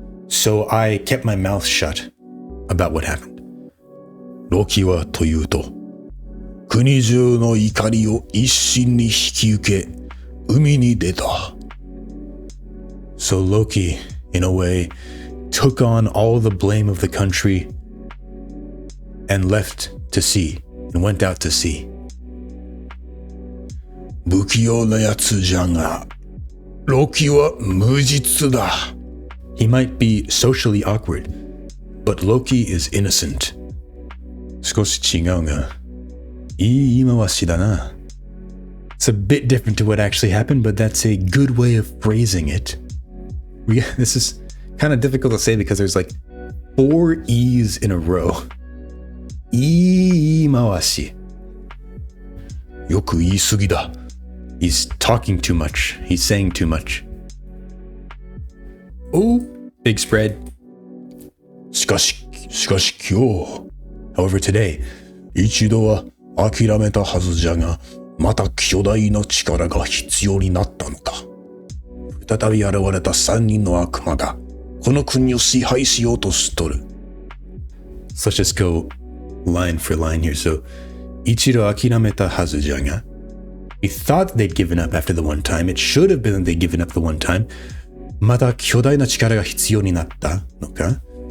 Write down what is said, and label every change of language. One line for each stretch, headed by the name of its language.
English: So I kept my mouth shut about what happened.
Japanese: ロキはというと、国中の怒りを一身に引き受け、海に出た。
English: So Loki, in a way, took on all the blame of the country and left to sea, and went out to sea.
Japanese: 不器用なやつじゃが、ロキは無実だ。
English: He might be socially awkward, but Loki is innocent.
Japanese: 少し違うが、いい言い回しだな。
English: It's a bit different to what actually happened, but that's a good way of phrasing it. This is kind of difficult to say because there's like 4 E's in a row.
Japanese: 言い回し。よく言い過ぎだ。
English: He's talking too much. He's saying too much. Oh, big spread.
Japanese: しかし今日。
English: However, today,
Japanese: 一度は諦めたはずじゃが、また巨大な力が必要になったのか。再び現れた3人の悪魔が、この国を支配しようとしとる。
English: So let's just go line for line here. So,
Japanese: 一度諦めたはずじゃが、
English: we thought they'd given up after the one time. It should have been that they'd given up the one time.
Japanese: また巨大な力が必要になったのか?